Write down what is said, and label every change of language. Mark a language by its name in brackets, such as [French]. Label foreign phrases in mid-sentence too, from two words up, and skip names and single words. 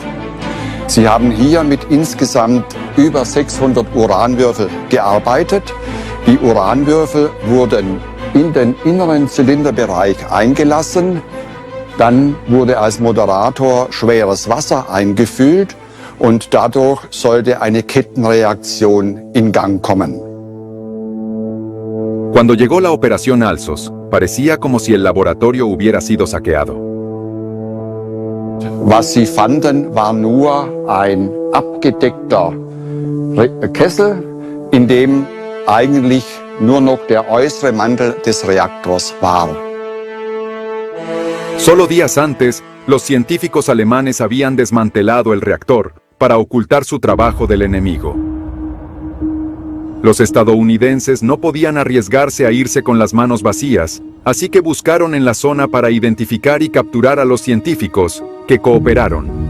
[German] Sie haben hier mit insgesamt über 600 Uranwürfel gearbeitet. Die Uranwürfel wurden in den inneren Zylinderbereich eingelassen. Dann wurde als Moderator schweres Wasser eingefüllt und dadurch sollte eine Kettenreaktion in Gang kommen. [Spanish] Cuando llegó la Operación Alsos, parecía como si el laboratorio hubiera sido saqueado. [German] Was sie fanden, war nur ein abgedeckter Kessel, in dem eigentlich nur noch der äußere Mantel des Reaktors war. [Spanish] Solo días antes, los científicos alemanes habían desmantelado el reactor para ocultar su trabajo del enemigo. Los estadounidenses no podían arriesgarse a irse con las manos vacías, así que buscaron en la zona para identificar y capturar a los científicos, que cooperaron.